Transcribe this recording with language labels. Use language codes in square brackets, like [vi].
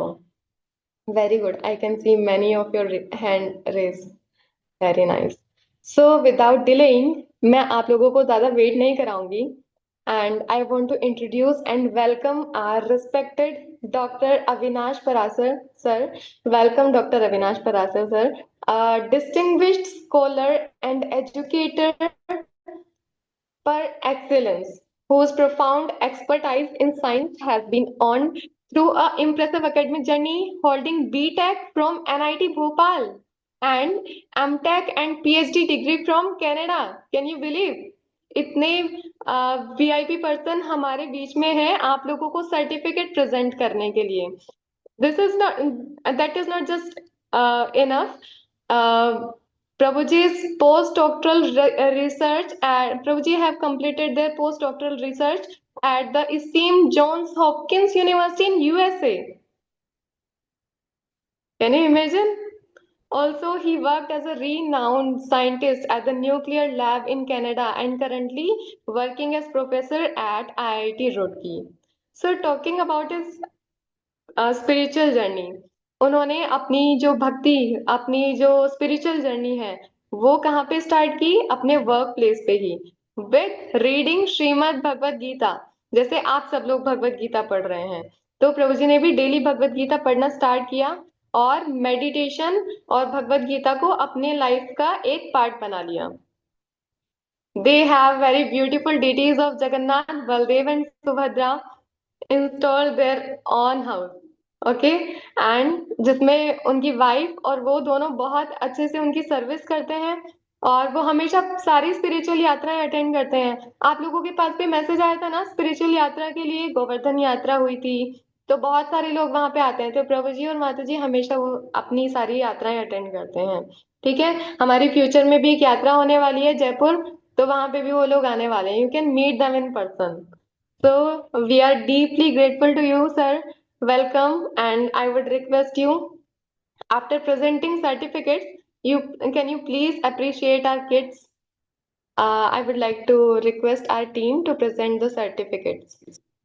[en] तो very good, I can see many of your hand raise. Very nice. So without delaying, [hi] मैं आप लोगों को ज्यादा वेट नहीं कराऊंगी, [en] And I want to introduce and welcome our respected doctor Avinash Parasar sir. Welcome doctor Avinash Parasar sir, a distinguished scholar and educator per excellence, whose profound expertise in science has been earned through a impressive academic journey holding BTech from NIT Bhopal. and MTech and PhD degree from Canada. Can you believe? [hi] इतने VIP person हमारे बीच में है आप लोगों को certificate present करने के लिए. [en] This is not, that is not just enough. Prabhuji's postdoctoral research, Prabhuji have completed their postdoctoral research at the esteemed Johns Hopkins University in USA. Can you imagine? Also, he worked as a renowned scientist at the nuclear lab in Canada and currently working as professor at IIT Roorkee. So, talking about his [hi] spiritual journey, उन्होंने अपनी जो spiritual journey है वो कहाँ पे start की? अपने work place पे ही, विथ रीडिंग श्रीमद् भगवत गीता. जैसे आप सब लोग भगवत गीता पढ़ रहे हैं, तो प्रभु जी ने भी डेली भगवत गीता पढ़ना स्टार्ट किया और मेडिटेशन और भगवत गीता को अपने लाइफ का एक पार्ट बना लिया. [en] They have very beautiful deities of Jagannath, Baldev and Subhadra installed their own house. [hi] Okay and जिसमें उनकी वाइफ और वो दोनों बहुत अच्छे से उनकी सर्विस करते हैं और वो हमेशा सारी स्पिरिचुअल यात्राएं अटेंड करते हैं. आप लोगों के पास भी मैसेज आया था ना स्पिरिचुअल यात्रा के लिए, गोवर्धन यात्रा हुई थी तो बहुत सारे लोग वहां पे आते हैं. तो प्रभु जी और माता जी हमेशा वो अपनी सारी यात्राएं अटेंड करते हैं. ठीक है, हमारी फ्यूचर में भी एक यात्रा होने वाली है जयपुर, तो वहां पे भी वो लोग आने वाले हैं. [en] You can meet them in person. So we are deeply grateful to you, sir. Welcome, and I would request you, after presenting certificates, can you please appreciate our kids? I would like to request our team to present the certificates.